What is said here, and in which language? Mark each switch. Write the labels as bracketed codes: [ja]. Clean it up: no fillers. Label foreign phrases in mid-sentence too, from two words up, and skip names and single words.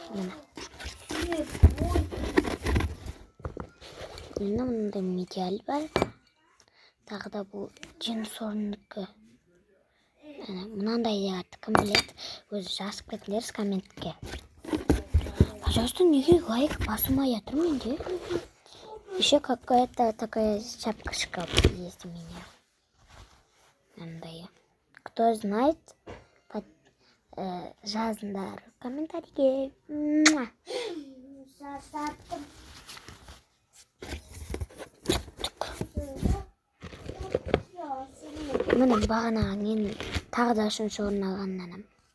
[kk] Міне мынандай медиаль бар. Тағы да бұл джинс орындыкі. Мынандай аты кім біледі? Өзі жазып кетіңдеріз комментке. Пожалуйста, неге лайк басылмай жатыр менде? [ru] Еще какая-то такая шапкашка есть у меня. Мынандай. Кто знает, [kk] жазыңдар комментарийге. Міне бағана мен тағы да үшінші орын алған нанам.